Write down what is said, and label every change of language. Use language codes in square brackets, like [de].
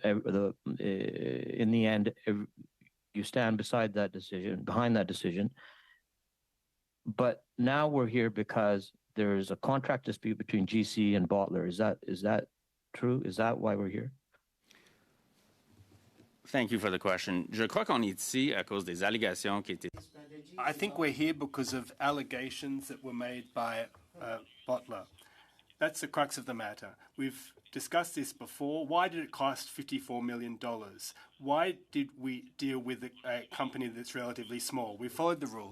[en] In the end, you stand beside that decision, behind that decision. But now we're here because there is a contract dispute between GC and Botler. Is that true? Is that why we're here? Thank you for the question. [fr] Je crois qu'on est ici à cause des allégations qui étaient. [en] I think we're here because of allegations that were made by Botler. That's the crux of the matter. We've discussed this before. Why did it cost $54 million? Why did we deal with a company that's relatively small? We followed the rules.